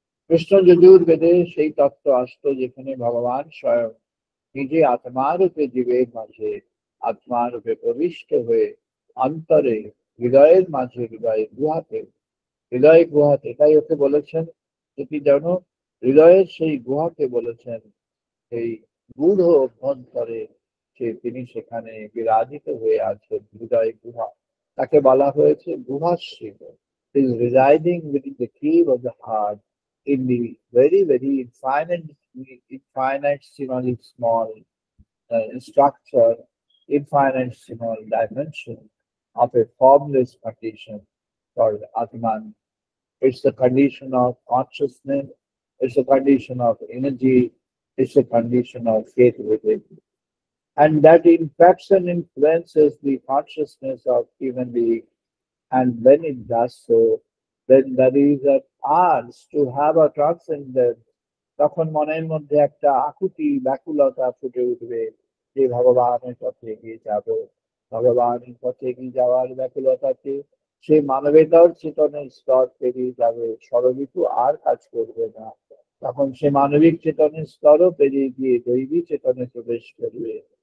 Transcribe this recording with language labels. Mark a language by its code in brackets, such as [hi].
[bn] কৃষ্ণ যজুর্বেদে সেই তত্ত্ব আসলো যেখানে ভগবান স্বয়ং নিজে আত্মা রূপে জীবের মাঝে, আত্মা রূপে প্রবিষ্ট হয়ে অন্তরে, হৃদয়ের মাঝে, হৃদয় গুহাতে, হৃদয় গুহাতে, তাই ওকে বলেছেন যেটি যেন হৃদয়ের সেই গুহাকে বলেছেন, সেই গূঢ় অভ্যন্তরে তিনি সেখানে বিরাজিত হয়ে আছেন, হৃদয় গুহা। তাকে বলা হয়েছে গুহাশিব। [en] Is residing within the cave of the heart, in the very, very infinitesimally small structure, infinitesimal dimension of a formless condition called Atman. It's the condition of consciousness, it's a condition of energy, it's a condition of faith within. And that impacts and influences the consciousness of human being. And when it does so, then there is an urge to have a transcendence. [bn] তখন মনের মধ্যে একটা আকুতি ব্যাকুলতা ফুটে উঠবে যে ভগবানের পথে এগিয়ে যাব। ভগবানের পথে এগিয়ে যাওয়ার ব্যাকুলতাতে সে মানবেতর চেতনের স্তর পেরিয়ে যাবে, ষড়ঋতু আর কাজ করবে না। তখন সে মানবিক চেতনের স্তরও পেরিয়ে গিয়ে দৈবী চেতনে প্রবেশ করবে।